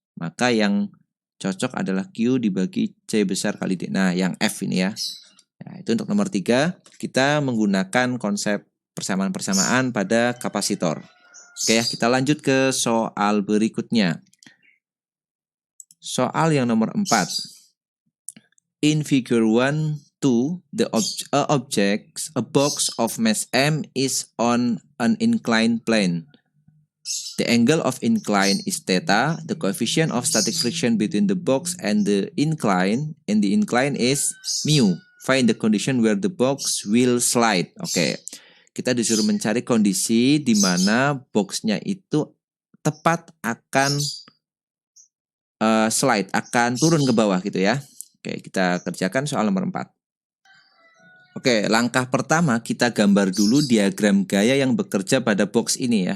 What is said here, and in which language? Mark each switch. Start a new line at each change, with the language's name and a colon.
Indonesian: Maka yang cocok adalah Q dibagi C besar kali D. Nah, yang F ini ya. Nah, itu untuk nomor 3, kita menggunakan konsep persamaan-persamaan pada kapasitor. Oke ya, kita lanjut ke soal berikutnya. Soal yang nomor 4.
English: In figure 1, a box of mass M is on an inclined plane. The angle of incline is theta. The coefficient of static friction between the box and the incline is mu. Find the condition where the box will slide.
Indonesian: Oke, kita disuruh mencari kondisi di mana boxnya itu tepat akan slide, akan turun ke bawah gitu ya. Oke, kita kerjakan soal nomor 4. Oke, langkah pertama kita gambar dulu diagram gaya yang bekerja pada box ini ya.